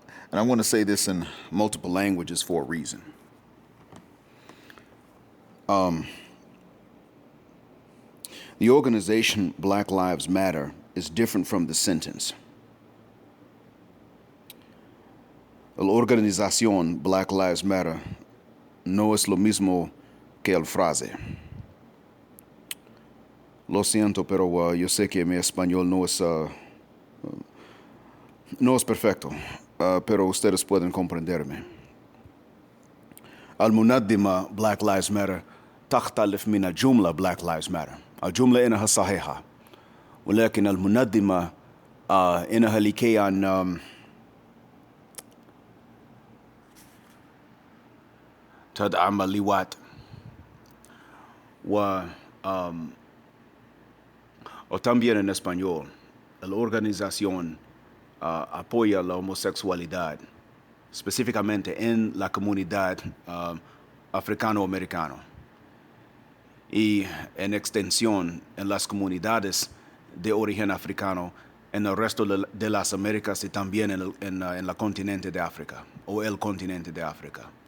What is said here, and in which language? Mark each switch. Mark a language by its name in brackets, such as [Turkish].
[English] And I want to say this in multiple languages for a reason. The organization Black Lives Matter is different from the sentence. [Spanish] La organización Black Lives Matter no es lo mismo que el frase. Lo siento, pero yo sé que mi español no es perfecto, pero ustedes pueden comprenderme. [Arabic] المنظمة Black Lives Matter تختلف من الجملة Black Lives Matter. الجملة إنها صحيحة، ولكن المنظمة إنها لكي أن تدعم اللواء [Spanish] o también en español. La organización apoya la homosexualidad, específicamente en la comunidad africano-americana y en extensión en las comunidades de origen africano en el resto de las Américas y también en el continente de África o el continente de África.